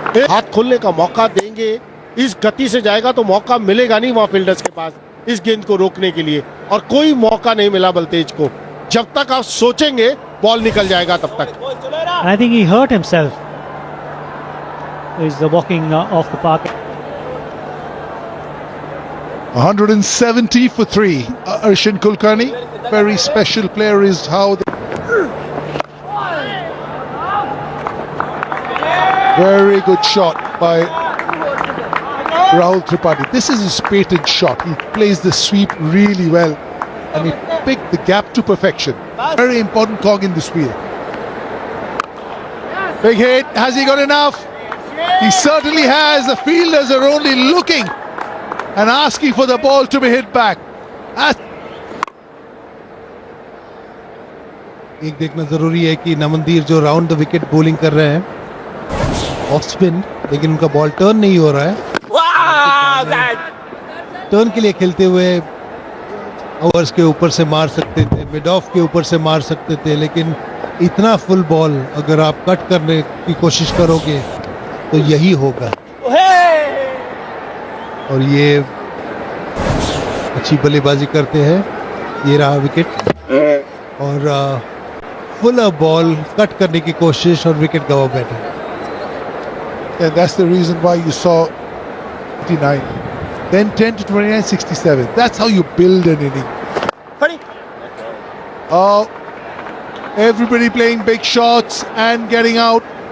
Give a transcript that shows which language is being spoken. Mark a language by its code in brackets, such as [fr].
[hi] हाथ खोलने का मौका देंगे, इस गति से जाएगा तो मौका मिलेगा नहीं वहां फील्डर्स के पास इस गेंद को रोकने के लिए. और कोई मौका नहीं मिला बलतेज को. जब तक आप सोचेंगे बॉल निकल जाएगा तब तक. [en] I think he hurt himself. He's walking off the park. 170 for 3. Arshin Kulkarni, very special player is how they... Very good shot by Rahul Tripathi. This is his patent shot. He plays the sweep really well and he picked the gap to perfection. Very important cog in this wheel. Big hit. Has he got enough? He certainly has. The fielders are only looking and asking for the ball to be hit back. [hi] एक देखना जरूरी है कि नमनदीर जो round the wicket bowling कर रहे हैं off spin, लेकिन उनका बॉल टर्न नहीं हो रहा है. टर्न के लिए खेलते हुए ओवर्स के ऊपर से मार सकते थे, मिड ऑफ के ऊपर से मार सकते थे, लेकिन इतना फुल बॉल अगर आप कट करने की कोशिश करोगे तो यही होगा. और ये अच्छी बल्लेबाजी करते हैं. ये रहा विकेट और फुल बॉल कट करने की कोशिश और विकेट गवा बैठे. [en] And that's the reason why you saw 59, then 10 to 29, 67. That's how you build an inning. Oh, everybody playing big shots and getting out.